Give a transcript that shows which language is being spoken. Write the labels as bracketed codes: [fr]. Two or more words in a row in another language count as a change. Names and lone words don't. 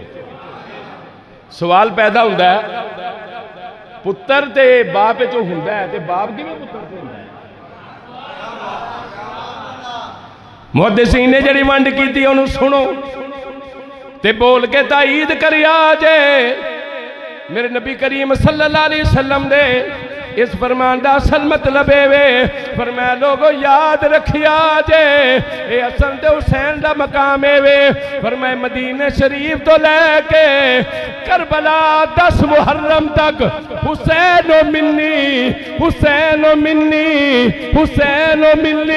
[pa] سوال پیدا ہوتا ہے پتر تے باپ چو ہوندا ہے تے باپ کویں پتر چو ہوندا ہے? محدثین نے جہڑی ونڈ کیتی اوہنوں سنو تے بول کے تائید کریا جے. میرے نبی کریم [ar] صلى الله عليه وسلم [pa] دے اس فرمان کا اصل مطلب وے، فرمایا لوگو یاد رکھیا جے یہ اصل تے حسین کا مقام ہے. فرمایا مدینے شریف تو لیکے کربلا 10 محرم تک [ar] حسين مني، حسين مني، حسين مني.